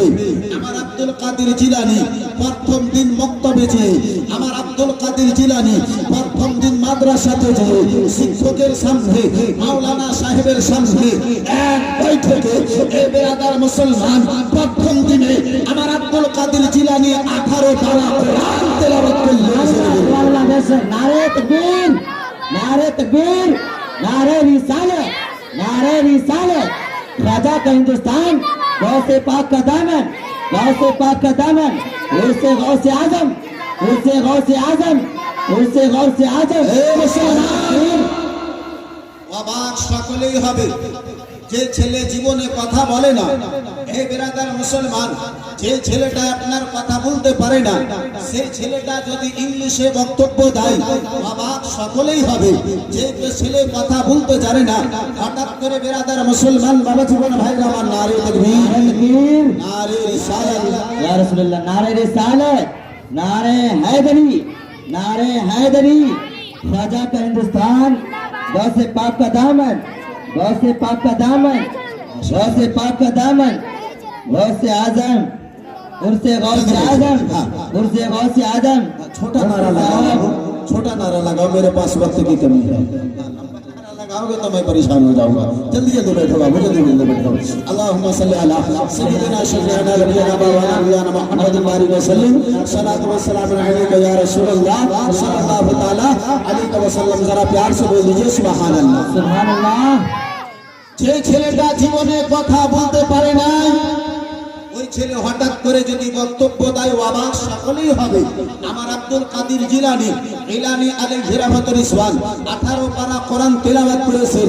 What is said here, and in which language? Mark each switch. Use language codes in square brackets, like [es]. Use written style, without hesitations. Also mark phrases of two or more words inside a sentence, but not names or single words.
[bn] আমার আব্দুল কাদের জিলানী প্রথম দিন মক্তবে যে, আমার আব্দুল কাদের জিলানী প্রথম দিন মাদ্রাসাতে যে শিক্ষকের সামনে মাওলানা সাহেবের সামনে এক বৈঠকে এ বেরাদার মুসলমান প্রথম দিনে আমার আব্দুল কাদের জিলানী 18 পারা কোরআন তেলাওয়াত করলেন। [hi] नारे तकबीर, नारे तकबीर, नारे रिसालत, नारे रिसालत। राजा का हिंदुस्तान, गौसे पाक का दामन, गौसे पाक का दामन, उर्से गौसे आजम, उर्से गौसे आजम, उर्से गौसे आजम। [bn] হে মুসলমান, অবাক সকলেই হবে যে ছেলে জীবনে কথা বলে না। হে বেরাদার মুসলমান, যে ছেলেটা আপনার কথা বলতে পারে না, সেই ছেলেটা যদি ইংলিশে বক্তব্য দেয়, অবাক সকলেই হবে। যে ছেলে কথা বলতে জানে না, হঠাৎ করে বেরাদার মুসলমান বাবা জীবন ভাই আমার [hi] नारे तकबीर, तकबीर, नारे रिसालत, [ar] يا رسول الله, [hi] नारे रिसालत, नारे हैदरी, नारे हैदरी। राजा का हिंदुस्तान, गौसे पाक का दामन, गौसे पाक का दामन, गौसे पाक का दामन, गौसे आजम, उर्से गौसे आजम, उर्से गौसे आजम। छोटा नारा लगाओ, छोटा नारा लगाओ, मेरे पास वक्त की कमी है। नारा लगाओगे तो मैं परेशान हो जाऊंगा। जल्दी जल्दी बैठो बाबू, जल्दी जल्दी बैठो। [ar] اللهم صل على سيدنا شفيعنا نبينا مولانا محمد بارك وسلم، صلاة و سلام عليك يا رسول الله صلى الله تعالى عليه وسلم. [hi] जरा प्यार से बोल दीजिए [ar] سبحان الله. سبحان الله. [bn] যে ছেলেটা জীবনে কথা বলতে পারে না, ওই ছেলে হঠাৎ করে যদি বক্তব্য দেয়, অবাক সকলেই হবে। আমার আব্দুল কাদের জিলানী [ar] عليه رحمة الرضوان [bn] 18 পারা কোরআন তেলাওয়াত করেছেন।